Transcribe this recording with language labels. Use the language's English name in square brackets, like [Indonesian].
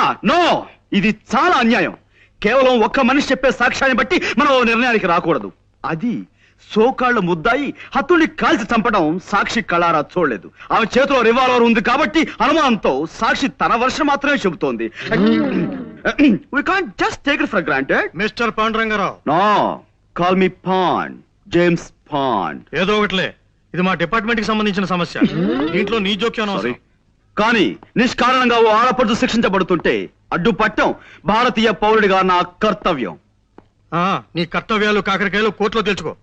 [Telugu] No, ఇది చాలా అన్యాయం. కేవలం ఒక్క మనిషి చెప్పే సాక్ష్యాన్ని బట్టి మనం ఓ నిర్ణయానికి రాకూడదు. అది సోకాళ్ళు ముద్దాయి హత్తుని కాల్చి చంపడం సాక్షి కళారా చూడలేదు. ఆమె చేతిలో రివాల్వర్ ఉంది కాబట్టి అనుమానంతో సాక్షి తన వర్షం మాత్రమే చెబుతోంది. [English] We can't just take it for granted. [Telugu] Mister Panduranga Rao, [English] No, call me Pond, James Pond. [Telugu] ఏదో ఒకటిలే, ఇది మా డిపార్ట్మెంట్ కి సంబంధించిన సమస్య. దీంట్లో నీ జోక్యం [English] Sorry. [Telugu] అవసరం. కానీ నిష్కారణంగా ఓ ఆడపడుచు శిక్షించబడుతుంటే అడ్డుపట్టం భారతీయ పౌరుడిగా నా కర్తవ్యం. నీ కర్తవ్యాలు కాకరకాయలు కోర్టులో తెలుసుకో.